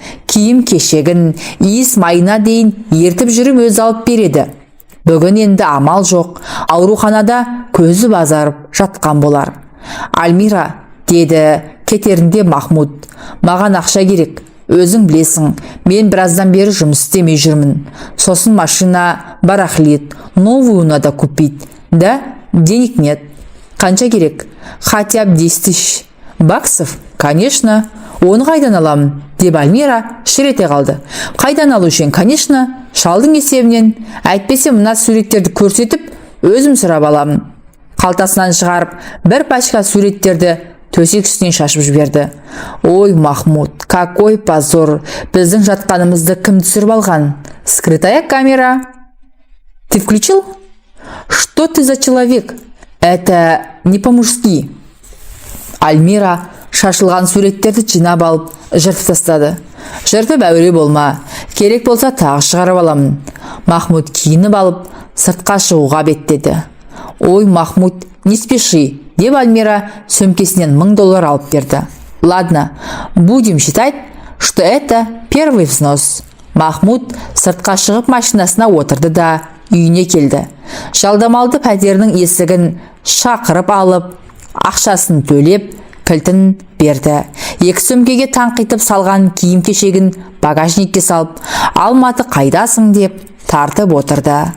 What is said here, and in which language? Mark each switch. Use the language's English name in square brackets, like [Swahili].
[Kazakh] Киім кешегін, иіс майына дейін ертіп жүріп өз алып береді. Бүгін енді амал жоқ, ауруханада көзі базарып жатқан болар. Альмира, деді кетерінде Махмуд, маған ақша керек. Өзің білесің, мен біраздан бері жұмыс істемей жүрмін. [Russian] Сосын машина барахлит, новую надо купить. Да, денег нет. [Kazakh] Қанша керек? [Russian] Хотя бы 10 000 баксов? Конечно. [Kazakh] Оны қайдан аламын? Деп Альмира шірете қалды. Қайдан алушен? Конечно, шалдың есебінен. Әйтпесе мына суреттерді көрсетіп, өзім сұрап аламын. Қалтасынан шығарып, бір пачка суреттерді төсек үстінен шашып жіберді. [Russian] Ой, Махмуд, какой позор! [Kazakh] Біздің жатқанымызды кім түсіріп алған? [Russian] Скрытая камера. Ты включил? Что ты за человек? Это не по-мужски. [Kazakh] Альмира шашылған суреттерді жинап алып, жыртып тастады. Жыртып әуре болма. Керек болса тағы шығарып аламын. Махмуд киініп алып, сыртқа шығуға беттеді. Ой, Махмуд, [Russian] не спеши, [Kazakh] деп Альмира сөмкесінен $1000 алып берді. [Russian] Ладно, будем считать, что это первый взнос. [Kazakh] Махмуд сыртқа шығып машинасына отырды да үйіне келді. Жалдамалды пәтерінің есігін шақырып алып, ақшасын төлеп, кілтін берді. Екі сөмкеге таңқитып салған киім кешегін багажникке салып, Алматы қайдасың деп тартып отырды.